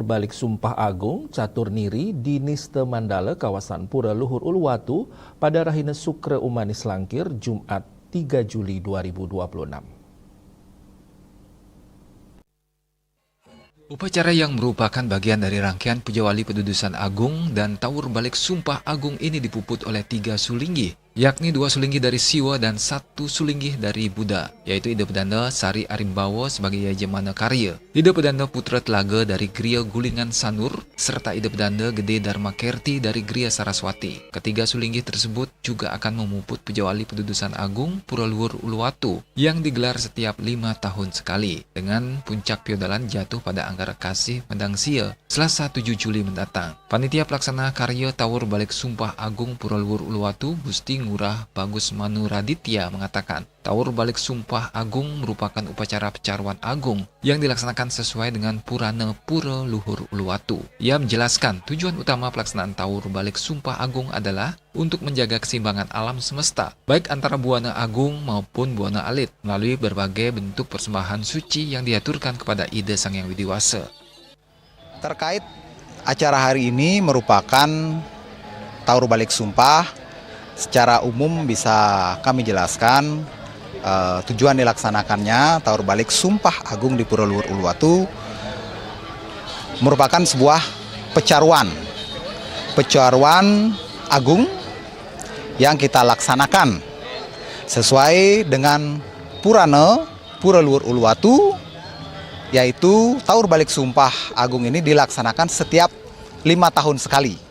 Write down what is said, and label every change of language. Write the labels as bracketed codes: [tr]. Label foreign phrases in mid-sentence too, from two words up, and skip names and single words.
[id] Balik Sumpah Agung Catur Niri di Niste Mandala, kawasan Pura Luhur Uluwatu pada Rahina Sukre Umanis Langkir, Jumat 3 Juli 2026. Upacara yang merupakan bagian dari rangkaian Pujawali Pedudusan Agung dan Tawur Balik Sumpah Agung ini dipuput oleh 3 sulinggi, yakni 2 sulinggi dari Siwa dan 1 sulinggi dari Buddha, yaitu Ida Pedanda Sari Arimbawa sebagai Yajamana Karya, Ida Pedanda Putra Telaga dari Gria Gulingan Sanur, serta Ida Pedanda Gede Dharma Kerti dari Gria Saraswati. Ketiga sulinggi tersebut juga akan memuput Pujawali Pedudusan Agung Pura Luhur Uluwatu yang digelar setiap 5 tahun sekali, dengan puncak piodalan jatuh pada Anggara Kasih Medangsia Selasa 7 Juli mendatang. Panitia Pelaksana Karya Tawur Balik Sumpah Agung Pura Luhur Uluwatu Gusti Ngurah Bagus Manu Raditya mengatakan, Tawur Balik Sumpah Agung merupakan upacara pecaruan agung yang dilaksanakan sesuai dengan Purana Pura Luhur Uluwatu. Ia menjelaskan tujuan utama pelaksanaan Tawur Balik Sumpah Agung adalah untuk menjaga keseimbangan alam semesta, baik antara buana agung maupun buana alit, melalui berbagai bentuk persembahan suci yang diaturkan kepada Ida Sang Yang Widiwasa. Terkait Acara hari ini merupakan Tawur Balik Sumpah. Secara umum bisa kami jelaskan tujuan dilaksanakannya Tawur Balik Sumpah Agung di Pura Luhur Uluwatu merupakan sebuah pecaruan agung yang kita laksanakan sesuai dengan Purana Pura Luhur Uluwatu, yaitu Tawur Balik Sumpah Agung ini dilaksanakan setiap 5 tahun sekali.